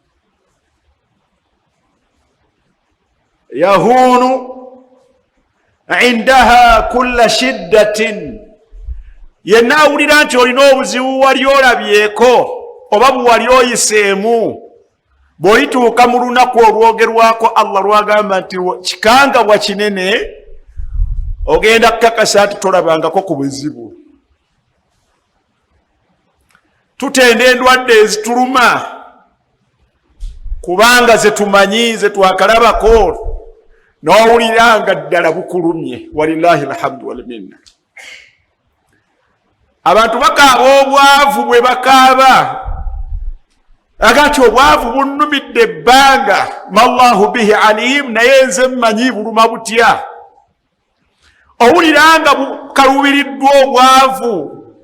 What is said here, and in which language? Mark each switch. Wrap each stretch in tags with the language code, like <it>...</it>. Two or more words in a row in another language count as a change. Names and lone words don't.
<ar>يهون عندها كل شدة,</ar> <lg>yenna awulira nti olina obuzibu wali olabyeko oba buwali oyiseemu, bw'olituuka mu lunaku olwogerwako Allah lwagamba nti kikangabwa kinene, ogenda kukakasa nti tolabangako ku buzibu. Tutenda endwadde ezituluma kubanga ze tumanyi, ze twakalabako, n'owulira nga ddala bukulumye.</lg> <ar>ولله الحمد والمنة.</ar> <lg>Abantu bakaaba obwavu bwe bakaaba, agati obwavu bunnumidde ebbanga,</lg> <ar>والله به عليم,</ar> <lg>naye nze mmanyi buluma butya. Owulira nga bukalubiriddwa obwavu.</lg>